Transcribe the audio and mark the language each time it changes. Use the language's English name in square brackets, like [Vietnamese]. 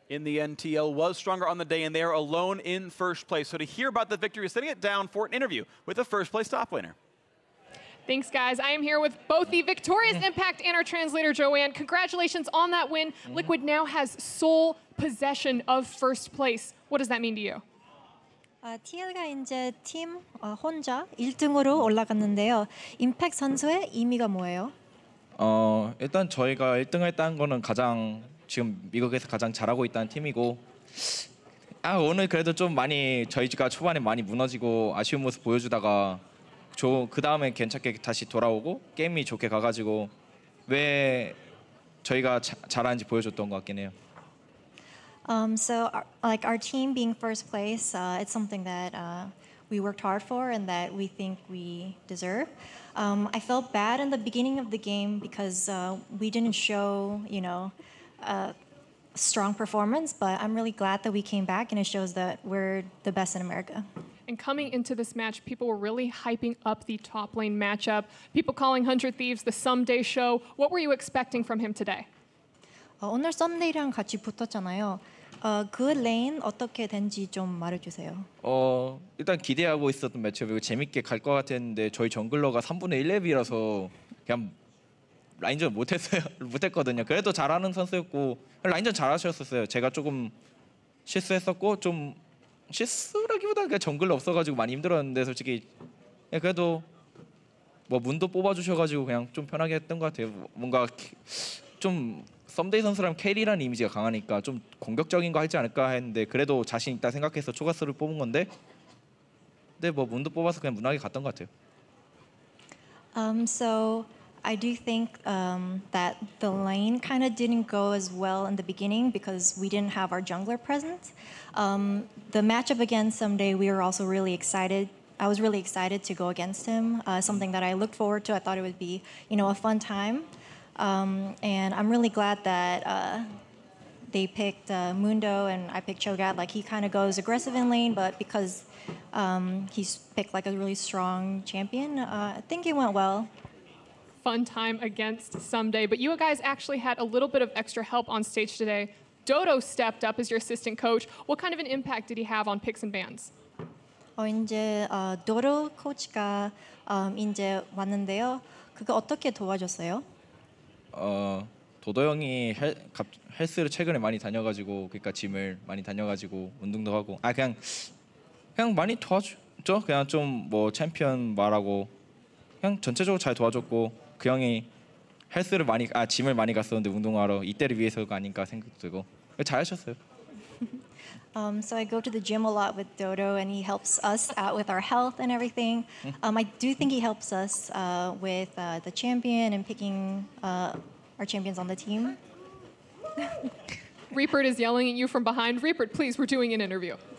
[English] In the end, TL was stronger on the day, and they are alone in first place. So to hear about the victory, setting it down for an interview with the first place top laner. Thanks, guys. I am here with both the victorious Impact and our translator, Joanne. Congratulations on that win. Liquid now has sole possession of first place. What does that mean to you? [Korean] TL가 이제 팀 혼자 1등으로 올라갔는데요. 임팩트 선수의 의미가 뭐예요? 일단 저희가 1등 했다는 거는 가장 지금 미국에서 가장 잘하고 있다는 팀이고, 오늘 그래도 좀 많이 저희가 초반에 많이 무너지고 아쉬운 모습 보여주다가 그 다음에 괜찮게 다시 돌아오고 게임이 좋게 가가지고 왜 저희가 잘하는지 보여줬던 것 같긴 해요. [English] So our team being first place, it's something that we worked hard for and that we think we deserve. I felt bad in the beginning of the game because we didn't show, strong performance, but I'm really glad that we came back, and it shows that we're the best in America. And coming into this match, people were really hyping up the top lane matchup. People calling 100 Thieves the Ssumday show. What were you expecting from him today? [Korean] 오늘 썸데이랑 같이 붙었잖아요. 그 레인 어떻게 된지 좀 말해주세요. 일단 기대하고 있었던 매치업이고 재밌게 갈 것 같았는데 저희 정글러가 3분의 1렙이라서 그냥 라인전 못했거든요. 그래도 잘하는 선수였고 라인전 잘하셨었어요. 제가 조금 실수했었고 좀 실수라기보다 그냥 정글러 없어가지고 많이 힘들었는데 솔직히 그래도 뭐 문도 뽑아주셔가지고 그냥 좀 편하게 했던 것 같아요. 뭔가 좀 썸데이 선수라면 캐리라는 이미지가 강하니까 좀 공격적인 거 하지 않을까 했는데 그래도 자신 있다 생각해서 초가스를 뽑은 건데 근데 뭐 문도 뽑아서 그냥 무난하게 갔던 것 같아요. [English] So I do think that the lane kind of didn't go as well in the beginning because we didn't have our jungler present. The matchup against Ssumday, we were also really excited. I was really excited to go against him. Something that I looked forward to. I thought it would be, a fun time. And I'm really glad that they picked Mundo and I picked Cho'Gath. Like, he kind of goes aggressive in lane, but because he's picked like a really strong champion, I think it went well. Fun time against Ssumday, but you guys actually had a little bit of extra help on stage today. Dodo stepped up as your assistant coach. What kind of an impact did he have on picks and bans? [Korean] 이제 도로 코치가 이제 왔는데요. 그거 어떻게 도와줬어요? 도도 형이 헬스를 최근에 많이 다녀가지고 그러니까 짐을 많이 다녀가지고 운동도 하고 그냥 많이 도와줬죠. 그냥 좀 뭐 챔피언 말하고 그냥 전체적으로 잘 도와줬고 그 형이 헬스를 짐을 많이 갔었는데 운동하러 이때를 위해서가 아닌가 생각 들고 잘하셨어요. [English] So I go to the gym a lot with Dodo, and he helps us out with our health and everything. I do think he helps us with the champion and picking our champions on the team. Reapert is yelling at you from behind. Reapert, please, we're doing an interview.